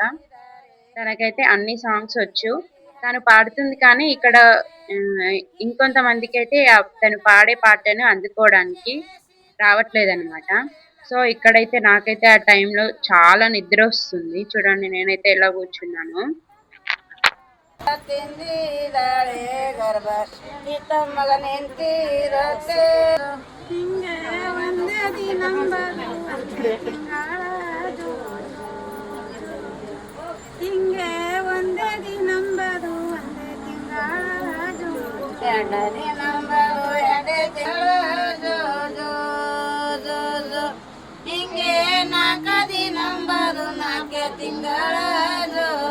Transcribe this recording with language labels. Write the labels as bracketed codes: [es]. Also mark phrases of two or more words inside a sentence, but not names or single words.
[te] తనకైతే అన్ని సాంగ్స్ వచ్చు, తను పాడుతుంది. కానీ ఇక్కడ ఇంకొంతమందికి అయితే తను పాడే పాటను అందుకోవడానికి రావట్లేదు అనమాట. సో ఇక్కడైతే నాకైతే ఆ టైంలో చాలా నిద్ర వస్తుంది. చూడండి, నేనైతే ఎలా కూర్చున్నాను. [kn] ತಿಂದಿದ್ದಾಳೆ ಗರ್ಭ ಈತ ಮಗನೆಂತಿರತ್ತೆ ಹಿಂಗೆ ಒಂದೇ ದಿನಂಬರು ಒಂದೇ ತಿಂಗಳದು ಹಿಂಗೆ ಒಂದೇ ದಿನಂಬರು ಒಂದೇ ತಿಂಗಳದು ಎರಡನೇ ದಿನಂಬರು ಎರಡೇ ತಿಂಗಳದು ಹಿಂಗೆ ನಾಲ್ಕ ದಿನಂಬರು ನಾಲ್ಕೆ ತಿಂಗಳದು